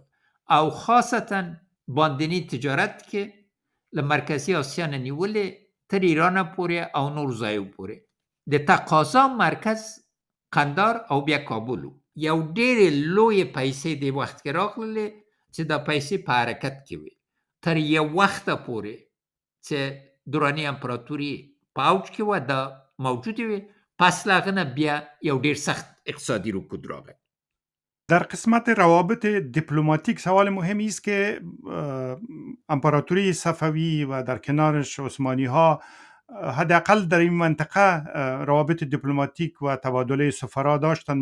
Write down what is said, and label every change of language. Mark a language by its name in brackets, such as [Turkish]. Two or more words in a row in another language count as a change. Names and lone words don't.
[Pashto] او خاصتا باندنی تجارت کې له مرکزي اسیا نه نیولې تر ایران پورې او نور ځایو پورې د تقاضا مرکز قندار او بیا کابل. یو ډېرې لویې پیسې د وخت کې راغللې چې دا پیسې په حرکت کې وي تر یو وخته پورې چې دوراني امپراتوري په اوج کې وه، دا موجودې وي. پس له هغه نه بیا یو ډېر سخت اقتصادی رکود راغی. [Persian] در قسمت روابط دیپلماتیک سوال مهمی است که امپراتوری صفوی و در کنارش عثمانی ها حداقل در این منطقه روابط دیپلماتیک و تبادل سفرا داشتند.